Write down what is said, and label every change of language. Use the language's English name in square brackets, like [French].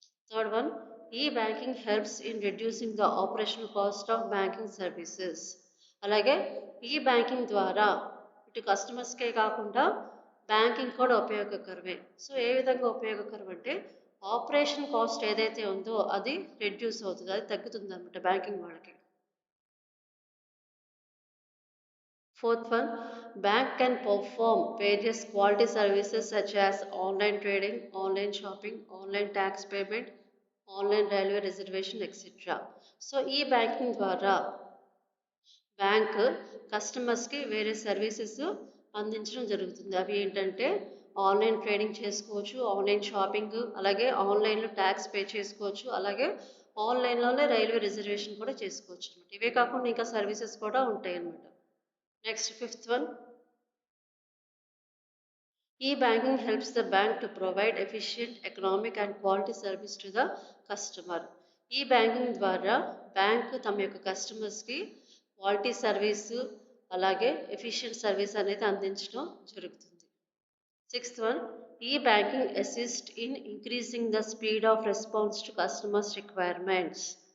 [English] Third one, e banking helps in reducing the operational cost of banking services. [Telugu] అలాగే ఈ banking ద్వారా ఇటు కస్టమర్స్కే కాకుండా బ్యాంకింగ్ కూడా ఉపయోగకరమే. సో ఏ విధంగా ఉపయోగకరం అంటే ఆపరేషన్ కాస్ట్ ఏదైతే ఉందో అది రెడ్యూస్ అవుతుంది, అది తగ్గుతుంది అనమాట బ్యాంకింగ్ వాళ్ళకి. [English] Fourth one, bank can perform various quality services such as online trading, online shopping, online tax payment, online railway reservation, etc. [Telugu] So ఈ బ్యాంకింగ్ ద్వారా బ్యాంక్ కస్టమర్స్కి వేరే సర్వీసెస్ అందించడం జరుగుతుంది. అవి ఏంటంటే ఆన్లైన్ ట్రేడింగ్ చేసుకోవచ్చు, ఆన్లైన్ షాపింగ్, అలాగే ఆన్లైన్లో ట్యాక్స్ పే చేసుకోవచ్చు, అలాగే ఆన్లైన్లోనే రైల్వే రిజర్వేషన్ కూడా చేసుకోవచ్చు అనమాట. ఇవే కాకుండా ఇంకా సర్వీసెస్ కూడా ఉంటాయి అన్నమాట. [English] Next fifth one, e-banking helps the bank to provide efficient, economic and quality service to the customer. [Telugu] ఈ-బ్యాంకింగ్ ద్వారా బ్యాంక్ తమ యొక్క కస్టమర్స్కి క్వాలిటీ సర్వీసు అలాగే ఎఫిషియెంట్ సర్వీస్ అనేది అందించడం జరుగుతుంది. [English] Sixth one, e banking assist in increasing the speed of response to customers requirements.